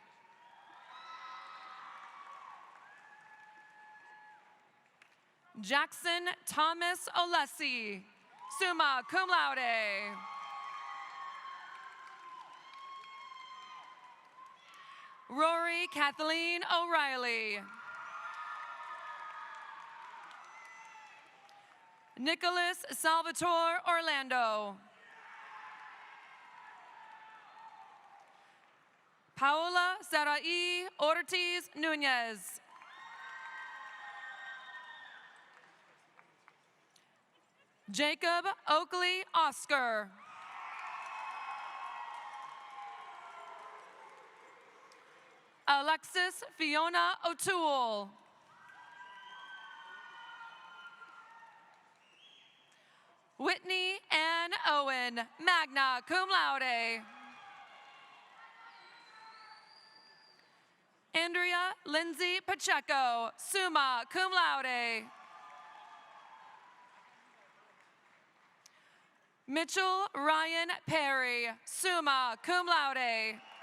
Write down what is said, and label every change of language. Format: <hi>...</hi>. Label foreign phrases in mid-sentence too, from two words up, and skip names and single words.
<en>Jackson Thomas Olesi,</en> <la>summa cum laude.</la> <en>Rory Kathleen O'Reilly. Nicholas Salvatore Orlando. Paola Sarai Ortiz Nunez. Jacob Oakley Oscar. Alexis Fiona O'Toole. Whitney Ann Owen,</en> <la>magna cum laude.</la> <en>Andrea Lindsay Pacheco,</en> <la>summa cum laude.</la> <en>Mitchell Ryan Perry,</en> <la>summa cum laude.</la>